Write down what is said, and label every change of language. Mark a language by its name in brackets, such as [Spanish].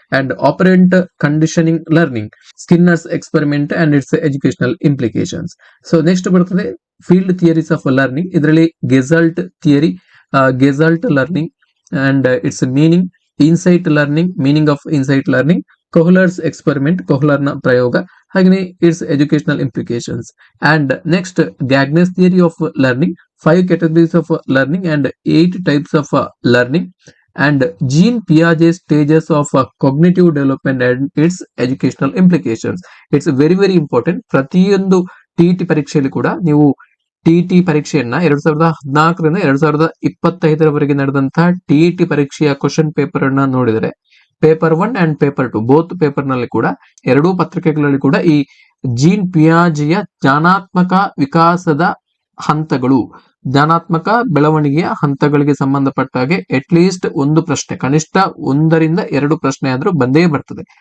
[English] And operant conditioning learning, Skinner's experiment and its educational implications. So next ಬರ್ತದೆ field theories of learning. ಇದರಲ್ಲಿ gestalt theory, gestalt learning and its meaning, insight learning, meaning of insight learning, Kohler's experiment, [Kannada] ಕೊಹ್ಲರ್ನ ಪ್ರಯೋಗ. [English] ಹಾಗೆಯೇ its educational implications. And next Gagne's theory of learning, 5 categories of learning and 8 types of learning. And Jean Piaget's stages of cognitive development and its educational implications. It's very very important. [Kannada] ಪ್ರತಿಯೊಂದು TET ಪರೀಕ್ಷೆಯಲ್ಲಿ ಕೂಡ ನೀವು TET ಪರೀಕ್ಷೆಯನ್ನ 2014ರಿಂದ 2025ರವರೆಗೆ ನಡೆದಂತಹ TET ಪರೀಕ್ಷೆಯ question paper ಅನ್ನ ನೋಡಿದರೆ, [English] paper 1 and paper 2 both paper [Kannada] ನಲ್ಲಿ ಕೂಡ, ಎರಡೂ ಪತ್ರಿಕೆಗಳಲ್ಲಿ ಕೂಡ ಈ ಜೀನ್ ಪಿಯಾಜೆಯ ಜ್ಞಾನಾತ್ಮಕ ವಿಕಾಸದ ಹಂತಗಳು, ಜ್ಞಾನಾತ್ಮಕ ಬೆಳವಣಿಗೆಯ ಹಂತಗಳಿಗೆ ಸಂಬಂಧಪಟ್ಟ ಹಾಗೆ ಅಟ್ಲೀಸ್ಟ್ ಒಂದು ಪ್ರಶ್ನೆ, ಕನಿಷ್ಠ 1ರಿಂದ 2 ಪ್ರಶ್ನೆ ಆದ್ರೂ ಬಂದೇ ಬರ್ತದೆ.